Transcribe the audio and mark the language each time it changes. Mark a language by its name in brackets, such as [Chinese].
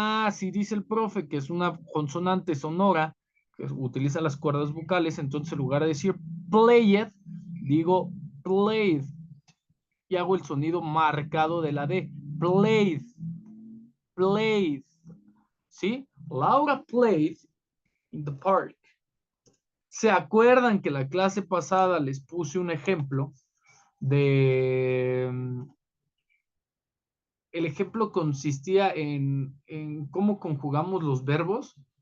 [Spanish] Si dice el profe que es una consonante sonora, que utiliza las cuerdas vocales, entonces en lugar de decir played, digo played y hago el sonido marcado de la D. Played, played. ¿Sí? [English] Laura played in the park. [Spanish] ¿Se acuerdan que la clase pasada les puse un ejemplo de... El ejemplo consistía en cómo conjugamos los verbos?